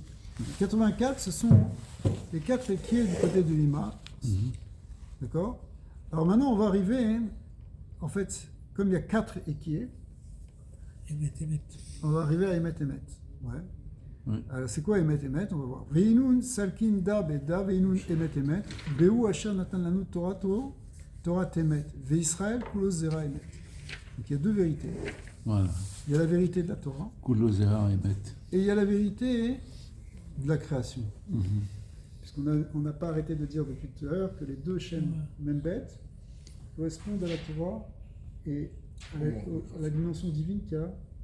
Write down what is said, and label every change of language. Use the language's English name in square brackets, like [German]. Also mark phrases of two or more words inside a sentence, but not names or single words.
[French] 84, ce sont les 4 Ekie du côté de Lima. D'accord? Alors maintenant, on va arriver, en fait, comme il y a 4 Ekie, Emet. on va arriver à Emet. Ouais. Ouais. Alors, c'est quoi Emet? On va voir. [Aramaic] ואינון סלקין דא בדא ואינון אמת. [Hebrew] באשר נתן לנו תורת אמת. וישראל כולו זרע אמת. [French] Donc il y a deux vérités. Voilà. Il y a la vérité de la Torah [Hebrew] כולו זרע אמת. [French] et il y a la vérité de la création. Puisqu'on n'a pas arrêté de dire depuis tout à l'heure que les deux chaînes même bêtes correspondent à la Torah et à la dimension divine qu'il y a.